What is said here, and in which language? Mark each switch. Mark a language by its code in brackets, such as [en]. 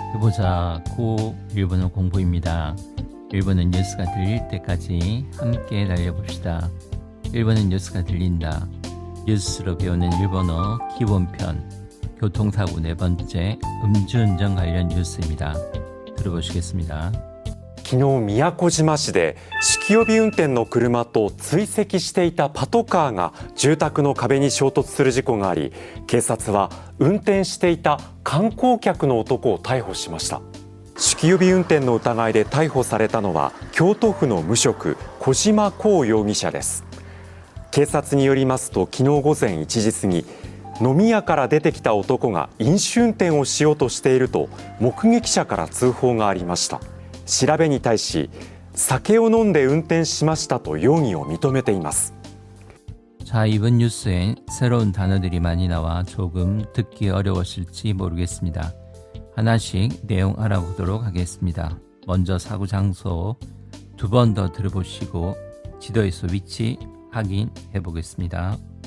[ko] 해보자 고 일본어 공부입니다. 일본은 뉴스가 들릴 때까지 함께 달려봅시다. 일본은 뉴스가 들린다. 뉴스로 배우는 일본어 기본편 교통사고 네 번째 음주운전 관련 뉴스입니다. 들어보시겠습니다. [ja] 昨日宮古島市で酒気帯び運転の車と追跡していたパトカーが住宅の壁に衝突する事故があり、警察は運転していた観光客の男を逮捕しました。酒気帯び運転の疑いで逮捕されたのは京都府の無職小島光容疑者です。警察によりますと、昨日午前1時過ぎ、飲み屋から出てきた男が飲酒運転をしようとしていると目撃者から通報がありました。調べに対し、酒を飲んで運転しましたと容疑を認めています。 [ko] 자, 이번 뉴스엔 새로운 단어들이 많이 나와 조금 듣기 어려웠을지 모르겠습니다. 하나씩 내용 알아보도록 하겠습니다. 먼저 사고 장소 두 번 더 들어보시고 지도에서 위치 확인해 보겠습니다.